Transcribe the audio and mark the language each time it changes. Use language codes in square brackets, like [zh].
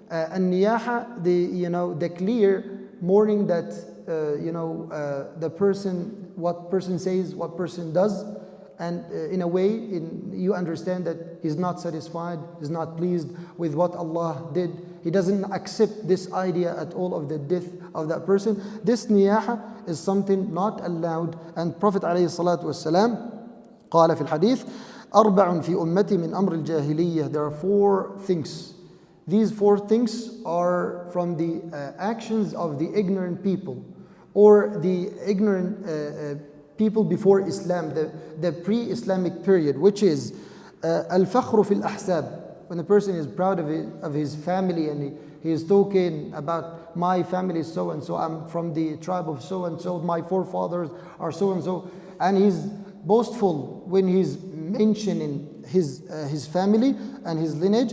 [en] النياحة, the clear mourning that the person, what person says, what person does, and in a way you understand that he's not satisfied, he's not pleased with what Allah did. He doesn't accept this idea at all of the death of that person. This niyaha is something not allowed. And Prophet [ar] عليه الصلاة والسلام قال في الحديث أربع في أمتي من أمر الجاهلية. [en] There are 4 things. These 4 things are from the actions of the ignorant people, or the ignorant people before Islam, the pre-Islamic period, which is al-fakhru fil ahsab. When a person is proud of his family, and he is talking about my family is so and so, I'm from the tribe of so and so, my forefathers are so and so, and he's boastful when he's mentioning his family and his lineage.